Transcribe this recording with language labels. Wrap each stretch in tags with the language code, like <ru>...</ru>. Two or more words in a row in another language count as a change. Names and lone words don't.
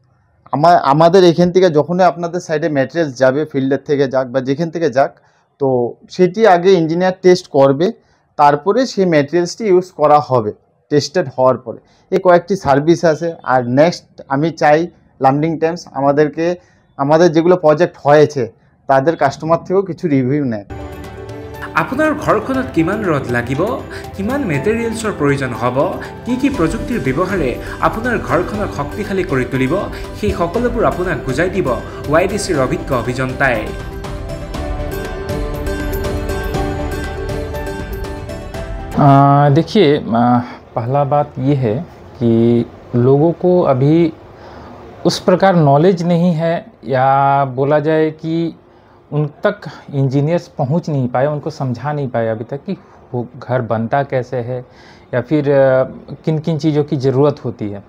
<bn>আমাদের এখান থেকে যখনই আপনাদের সাইডে মেটেরিয়ালস যাবে, ফিল্ডের থেকে যাক বা যেখান থেকে যাক, তো সেটি আগে</bn> <en>engineer test</en> <bn>করবে, তারপরে সেই মেটেরিয়ালসটি ইউজ করা হবে টেস্টেড হওয়ার পরে। এই কয়েকটি সার্ভিস আছে। আর নেক্সট আমি চাই লাম্বিং টাইমস আমাদের যেগুলো প্ৰজেক্ট হয়েছে তাদের কাস্টমার থেকেও কিছু রিভিউ নেয়।</bn> <as>আপোনাৰ ঘৰখনত কিমান ৰড লাগিব, কিমান মেটেৰিয়েলছৰ প্ৰয়োজন হ'ব, কি প্ৰযুক্তিৰ ব্যৱহাৰে আপোনাৰ ঘৰখনক শক্তিশালী কৰি তুলিব, সেই সকলোবোৰ আপোনাক বুজাই দিব YDCৰ অভিজ্ঞ অভিযন্তাই।</as> <hi>देखिए, पहला बात ये है कि लोगों को अभी उस प्रकार नॉलेज नहीं है, या बोला जाए कि उन तक इंजीनियर्स पहुंच नहीं पाए, उनको समझा नहीं पाए अभी तक कि वो घर बनता कैसे है या फिर किन किन चीज़ों की ज़रूरत होती है।</hi>